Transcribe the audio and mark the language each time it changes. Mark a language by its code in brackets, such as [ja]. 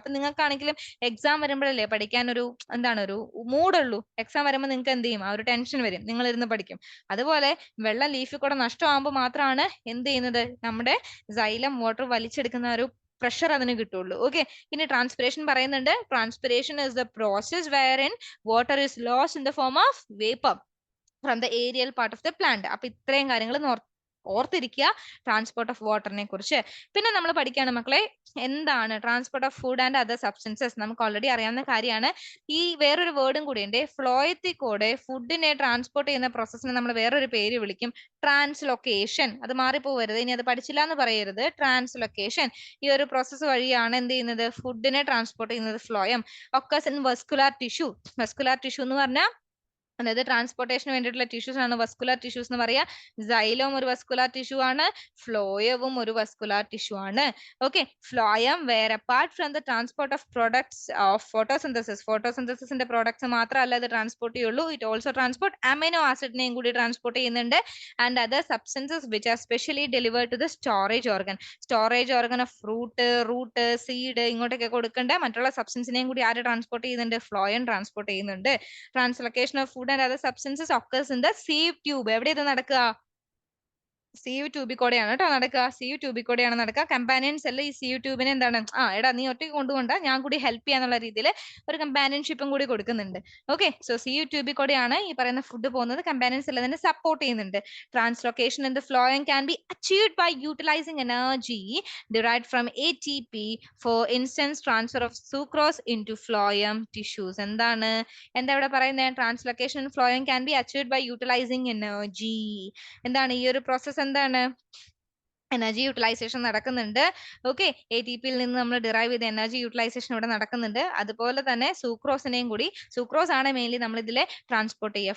[ml] അപ്പൊ നിങ്ങൾക്കാണെങ്കിലും എക്സാം വരുമ്പോഴല്ലേ പഠിക്കാൻ ഒരു ഒരു മൂടുള്ളൂ. എക്സാം വരുമ്പോൾ നിങ്ങൾക്ക് എന്ത് ചെയ്യും, ആ ഒരു ടെൻഷൻ വരും, നിങ്ങൾ ഇരുന്ന് പഠിക്കും. അതുപോലെ വെള്ളം ലീഫിൽ കൂടെ നഷ്ടമാകുമ്പോൾ മാത്രമാണ് എന്ത് ചെയ്യുന്നത്, നമ്മുടെ സൈലം വാട്ടർ വലിച്ചെടുക്കുന്ന ഒരു പ്രഷർ അതിന് കിട്ടുള്ളൂ. ഓക്കെ, ഇനി ട്രാൻസ്പിറേഷൻ പറയുന്നുണ്ട്. [en] Transpiration is the process wherein water is lost in the form of vapor from the aerial part of the plant. [ml] അപ്പൊ ഇത്രയും കാര്യങ്ങൾ ഓർത്തിരിക്കുക ട്രാൻസ്പോർട്ട് ഓഫ് വാട്ടറിനെ കുറിച്ച്. പിന്നെ നമ്മൾ പഠിക്കുകയാണ് മക്കളെ, എന്താണ് [en] Transport of food and other substances. [ml] നമുക്ക് ഓൾറെഡി അറിയാവുന്ന കാര്യമാണ്. ഈ വേറൊരു വേർഡും കൂടി ഉണ്ട്, ഫ്ലോയത്തിൽ കൂടെ ഫുഡിനെ ട്രാൻസ്പോർട്ട് ചെയ്യുന്ന പ്രോസസ്സിനെ നമ്മൾ വേറൊരു പേര് വിളിക്കും, ട്രാൻസ്ലൊക്കേഷൻ. അത് മാറിപ്പോവരുത്, ഇനി അത് പഠിച്ചില്ല എന്ന് പറയരുത്. ട്രാൻസ്ലൊക്കേഷൻ, ഈ ഒരു പ്രോസസ്സ് വഴിയാണ് എന്ത് ചെയ്യുന്നത്, ഫുഡിനെ ട്രാൻസ്പോർട്ട് ചെയ്യുന്നത്. [en] Phloem occurs in vascular tissue. [ml] Vascular tissue എന്ന് പറഞ്ഞാൽ അതായത് ട്രാൻസ്പോർട്ടേഷന് വേണ്ടിയിട്ടുള്ള ടിഷ്യൂസ് ആണ് വസ്കുലാർ ടിഷ്യൂസ് എന്ന് പറയാ. സൈലവും ഒരു വസ്കുലാർ ടിഷ്യൂ ആണ്, ഫ്ലോയവും ഒരു വസ്കുലാർ ടിഷ്യൂ ആണ്. [en] Okay, phloem where apart from the transport of products of photosynthesis. [ml] ഫോട്ടോസിന്തസിന്റെ products മാത്രമല്ല ഇത് ട്രാൻസ്പോർട്ട് ചെയ്യുള്ളൂ, [en] it also transport [ml] അമിനോ ആസിഡിനെയും കൂടി ട്രാൻസ്പോർട്ട് ചെയ്യുന്നുണ്ട്. [en] And other substances which are specially delivered to the storage organ. [ml] Storage organ of root seed ഇങ്ങോട്ടൊക്കെ കൊടുക്കേണ്ട മറ്റുള്ള സബ്സ്റ്റൻസിനെയും കൂടി ആര് ട്രാൻസ്പോർട്ട് ചെയ്യുന്നുണ്ട്, ഫ്ലോയം ട്രാൻസ്പോർട്ട് ചെയ്യുന്നുണ്ട്. [en] Translocation of food and other substances occurs in the sieve tube. [ml] എവിടെ ഇത് നടക്കുക, സീവ് ട്യൂബിൽ കൂടെയാണ് കേട്ടോ നടക്കുക, സീവ് ട്യൂബിൽ കൂടെയാണ് നടക്കുക. കമ്പാനിയൻ സെല്ല് ഈ സീവ് ട്യൂബിന് എന്താണ്, എടാ നീ ഒറ്റയ്ക്ക് കൊണ്ടുപോണ്ട, ഞാൻ കൂടി ഹെൽപ്പ് ചെയ്യാന്നുള്ള രീതിയിൽ ഒരു കമ്പാനിയൻഷിപ്പും കൂടി കൊടുക്കുന്നുണ്ട്. ഓക്കെ, സോ സീവ് ട്യൂബിൽ കൂടെയാണ് ഈ പറയുന്ന ഫുഡ് പോകുന്നത്, കമ്പാനിയൻ സെല്ല് തന്നെ സപ്പോർട്ട് ചെയ്യുന്നുണ്ട്. [en] Translocation in the phloem can be achieved by utilising energy derived from ATP. For instance, transfer of sucrose into phloem tissues. [ml] എന്താ ഇവിടെ പറയുന്നത്, [en] Translocation phloem can be achieved by utilising energy. [ml] എന്താണ് ഈ ഒരു process, എന്താണ് energy utilisation നടക്കുന്നുണ്ട്. Okay, ATPയിൽ നിന്ന് നമ്മൾ ഡിറൈവ് ചെയ്ത എനർജി യൂട്ടിലൈസേഷൻ ഇവിടെ നടക്കുന്നുണ്ട്. അതുപോലെ തന്നെ സൂക്രോസിനെയും കൂടി, സൂക്രോസ് ആണ് മെയിൻലി നമ്മൾ ഇതിലെ ട്രാൻസ്പോർട്ട് ചെയ്യുക.